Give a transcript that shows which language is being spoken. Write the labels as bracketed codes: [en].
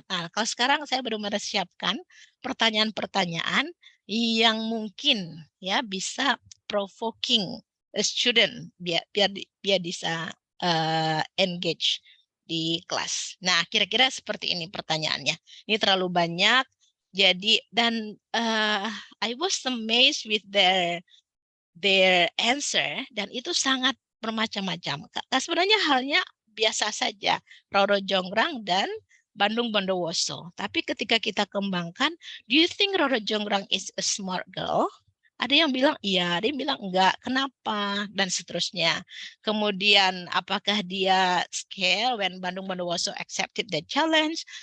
[id] Nah, kalau sekarang saya baru siapkan pertanyaan-pertanyaan yang mungkin ya bisa [en] provoking a student [id] biar bisa engage di kelas. Nah, kira-kira seperti ini pertanyaannya. Ini terlalu banyak. Jadi dan [en] I was amazed with their answer [id] dan itu sangat bermacam-macam. Sebenarnya halnya biasa saja, Roro Jonggrang dan Bandung Bondowoso. Tapi ketika kita kembangkan, [en] do you think Roro Jonggrang is a smart girl? [id] Ada yang bilang iya, ada yang bilang enggak. Kenapa? Dan seterusnya. Kemudian apakah dia [en] scale when Bandung Bondowoso accepted the challenge?